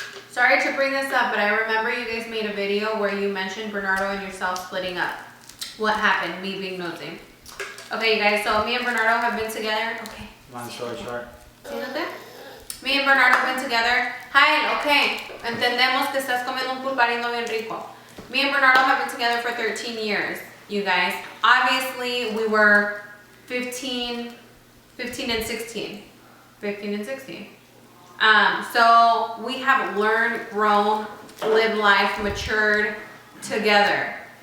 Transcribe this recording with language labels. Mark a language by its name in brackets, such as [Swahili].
[English] Sorry to bring this up, but I remember you guys made a video where you mentioned Bernardo and yourself splitting up. What happened? Me being nosy. Okay, you guys, so me and Bernardo have been together. Okay. Long story short. [Spanish] Siéntate. [English] Me and Bernardo have been together. Hi, okay. [Spanish] Entendemos que estás comiendo un pulparindo bien rico. [English] Me and Bernardo have been together for 13 years, you guys. Obviously, we were 15 and 16. 15 and 16. So we have learned, grown, lived life, matured together.